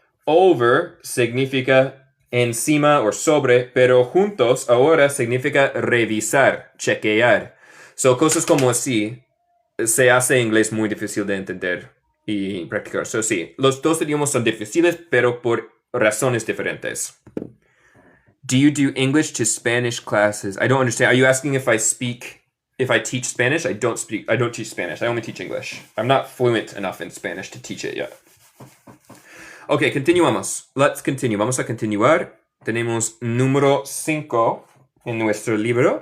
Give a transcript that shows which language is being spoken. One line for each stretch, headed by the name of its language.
Spanish: Over significa encima o sobre, pero juntos ahora significa revisar, chequear. So, cosas como así se hace en inglés muy difícil de entender y practicar. So, sí, los dos idiomas son difíciles, pero por razones diferentes.
English: Do you do English to Spanish classes? I don't understand. Are you asking if I teach Spanish? I don't teach Spanish. I only teach English. I'm not fluent enough in Spanish to teach it yet.
Spanish: Ok, continuamos.
English: Let's continue.
Spanish: Vamos a continuar. Tenemos número 5 en nuestro libro.